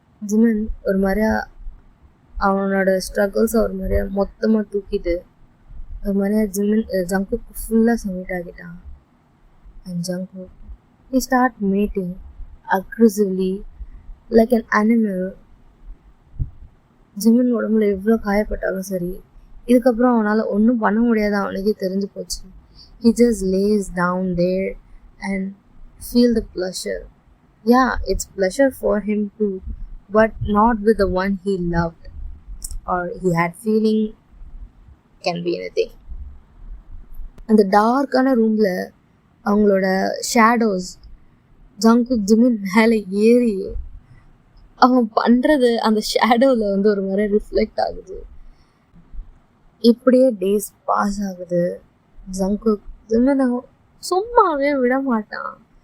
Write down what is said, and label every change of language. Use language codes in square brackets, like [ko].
[ta] Jimin ஒரு மாதிரியா அவனோட ஸ்ட்ரகிள்ஸை ஒரு மாதிரியா மொத்தமாக தூக்கிட்டு ஒரு மாதிரியா ஜங்குக் ஃபுல்லாக சப்மிட் ஆகிட்டான். [en] And Jungkook he start mating aggressively like an animal. [ta] Jimin உடம்புல எவ்வளோ காயப்பட்டாலும் சரி, இதுக்கப்புறம் அவனால் ஒன்றும் பண்ண முடியாது அவனுக்கே தெரிஞ்சு போச்சு. [en] He just lays down there and feel the pleasure. Yeah, it's pleasure for him too, but not with the one he loved or he had feeling. Can be anything. [ta] அந்த டார்க்கான ரூமில் அவங்களோட ஷேடோஸ் ஜங்குக் ஜிமின் மேலே ஏறி அவன் பண்ணுறது அந்த ஷேடோவில் வந்து ஒரு மாதிரி ரிஃப்ளெக்ட் ஆகுது. இப்படியே டேஸ் பாஸ் ஆகுது. ஜங்குக் ஜிமினை சும்மாவே விட மாட்டான்.